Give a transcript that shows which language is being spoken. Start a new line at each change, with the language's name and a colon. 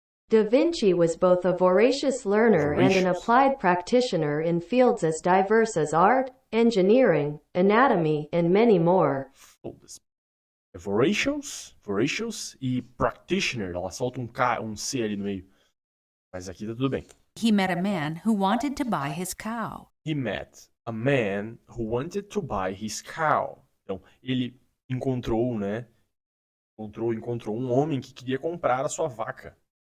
English: Da Vinci was both a voracious learner and an applied practitioner in fields as diverse as art, engineering, anatomy, and many more.
Portuguese: Foda-se. É voracious e practitioner. Ela solta um C ali no meio. Mas aqui tá tudo bem.
English: He met a man who wanted to buy his cow. He met a man who wanted to buy his cow.
Portuguese: Então, ele encontrou, né? Encontrou um homem que queria comprar a sua vaca.